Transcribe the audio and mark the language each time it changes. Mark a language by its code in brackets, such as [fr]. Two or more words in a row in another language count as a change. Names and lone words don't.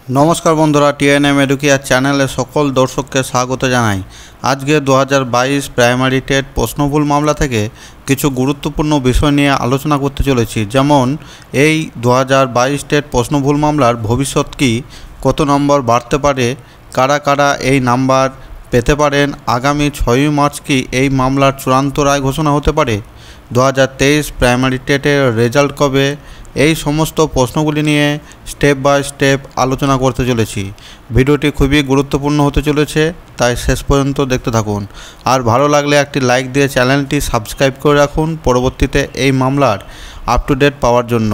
[bn] নমস্কার বন্ধুরা টিএনএম এডুকেয়ার চ্যানেল সকল দর্শককে স্বাগত জানাই। আজকে 2022 প্রাইমারি টেট প্রশ্নভুল মামলা থেকে কিছু গুরুত্বপূর্ণ বিষয় নিয়ে আলোচনা করতে চলেছি। যেমন এই 2022 টেট প্রশ্নভুল মামলার ভবিষ্যৎ কী, কত নম্বর বাড়তে পারে, কারা কারা এই নম্বর পেতে পারেন, আগামী 6 মার্চ কি এই মামলার চূড়ান্ত রায় ঘোষণা হতে পারে, 2023 প্রাইমারি টেটের রেজাল্ট কবে, এই সমস্ত প্রশ্নগুলি নিয়ে [en] step by step [bn] আলোচনা করতে চলেছি। ভিডিওটি খুবই গুরুত্বপূর্ণ হতে চলেছে, তাই শেষ পর্যন্ত দেখতে থাকুন। আর ভালো লাগলে একটি লাইক দিয়ে চ্যানেলটি সাবস্ক্রাইব করে রাখুন পরবর্তীতে এই মামলার [en] up to date [bn] পাওয়ার জন্য।